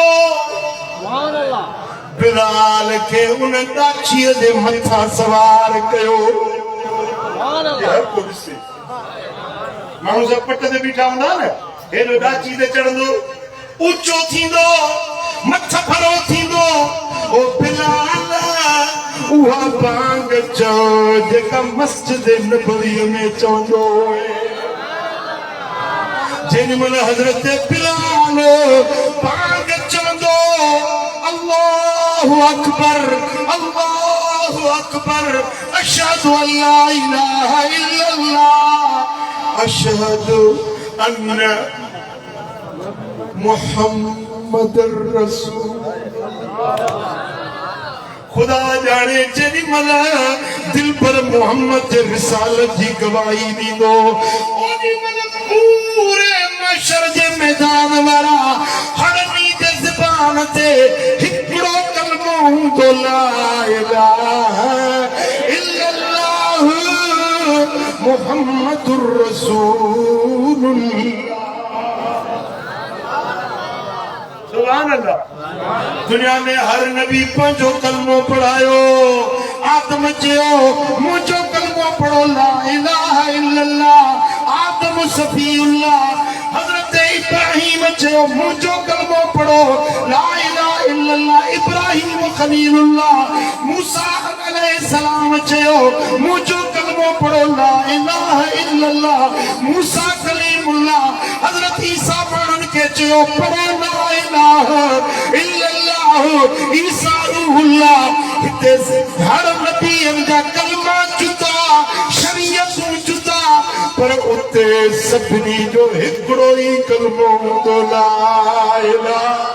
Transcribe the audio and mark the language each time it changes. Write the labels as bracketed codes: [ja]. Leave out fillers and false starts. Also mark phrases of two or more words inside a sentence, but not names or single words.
[ar] سبحان الله [sd] बिलाल के उन डाची दे मथा सवार कयो [ar] سبحان الله [sd] माण्हू सब पट ते बीठा हूंदा न हेॾो डाची ते चढ़ंदो ऊचो थींदो मथ फरो थींदो ओ बिलाल उहा बांग चओ जेका मस्जिद नबवी में चवंदो जेॾी महिल हज़रत बिलाल बांग चवंदो [ar] الله أكبر الله أكبر أشهد أن لا إله إلا الله أشهد أن محمدا رسول [sd] खुदा जाने जेॾी महिल दिल पर मोहम्मद जे रिसालत जी गवाही ॾींदो ओॾी महिल पूरे महशर जे मैदान वारा हड़नी जे ज़बान ते हिकिड़ो कलमो हूंदो [ar] لا إله إلا الله محمد رسول الله سبحان الله [sd] दुनिया में हर नबी पंहिंजो कलमो पढ़ायो आदम चयो मुंहिंजो कलमो पढ़ो [ar] لا إله إلا الله آدم صفي الله [sd] हज़रत इब्राहिम चयो मुंहिंजो कलमो पढ़ो [ar] لا إله إلا الله إبراهيم خليل الله [sd] मूसा अलैहिस्सलाम चयो मुंहिंजो कलमो पढ़ो [ar] لا إله إلا الله موسى كليم الله [sd] हज़रत ईसा माण्हुनि खे चयो पढ़ो [ar] لا إله إلا الله عيسى روح الله [sd] हिते हर नबीअनि जा कलमा जुदा शरीयतूं जुदा पर उते सभिनी जो हिकिड़ो ई कलमो हूंदो [ar] لا إله